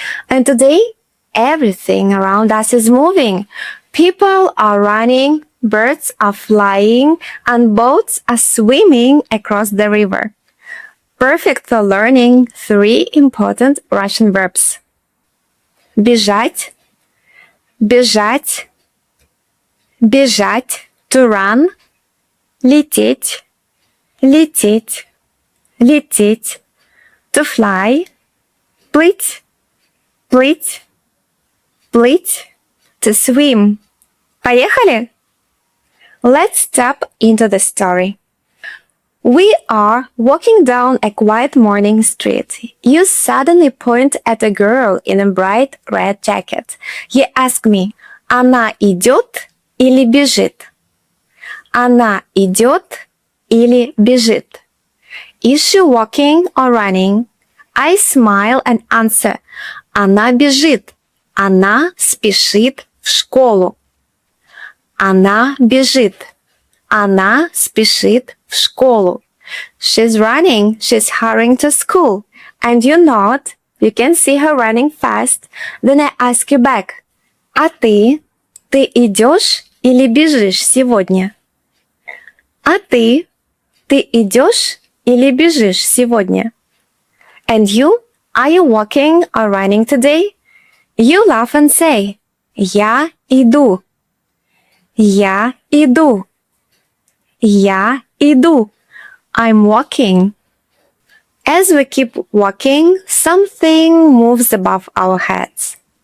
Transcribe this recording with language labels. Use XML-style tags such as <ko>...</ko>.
<en>And today everything around us is moving. People are running, birds are flying, and boats are swimming across the river. Perfect for learning 3 important Russian verbs.</en> <ru>Бежать, бежать, бежать,</ru> <en>to run,</en> <ru>лететь, лететь, лететь,</ru> <en>to fly,</en> <ru>плыть, плыть, плыть,</ru> <en>to swim.</en> <ru>Поехали?</ru> <en>Let's step into the story. We are walking down a quiet morning street. You suddenly point at a girl in a bright red jacket. You ask me,</en> <ru>она идет или бежит? Она идет или бежит?</ru> <en>Is she walking or running? I smile and answer,</en> <ru>она бежит. Она спешит в школу. Она бежит. Она спешит в школу.</ru> <en>She's running. She's hurrying to school. And you nod. You can see her running fast. Then I ask you back.</en> <ru>А ты? Ты идешь или бежишь сегодня? А ты? Ты идешь или бежишь сегодня?</ru> <en>And you? Are you walking or running today? You laugh and say,</en> <ru>Я иду. Я иду. Я иду.</ru> <en>I'm walking. As we keep walking, something moves above our heads.</en>